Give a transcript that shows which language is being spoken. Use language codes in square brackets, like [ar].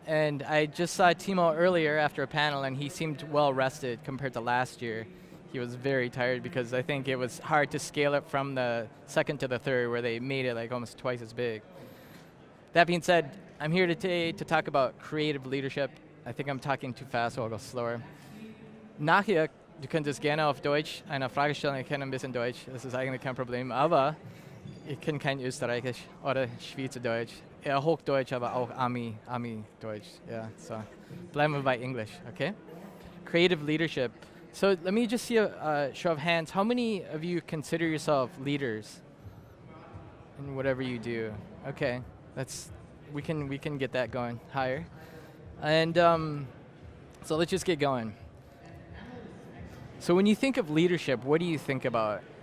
[en] And I just saw Timo earlier after a panel, and he seemed well rested compared to last year. He was very tired because I think it was hard to scale it from the second to the third, where they made it like almost twice as big. That being said, I'm here today to talk about creative leadership. I think I'm talking too fast, so I'll go slower. [de] Nachher, du könntest gerne auf Deutsch eine Frage stellen, ich kenne ein bisschen Deutsch, das ist eigentlich kein Problem, aber ich kann kein Österreichisch oder Schweizerdeutsch. Eher Hochdeutsch, aber auch Ami-Deutsch. Yeah, so bleiben wir bei English, okay? [en] Creative leadership. So let me just see a show of hands. How many of you consider yourself leaders in whatever you do? Okay, we can get that going higher. And so let's just get going. So when you think of leadership, what do you think about?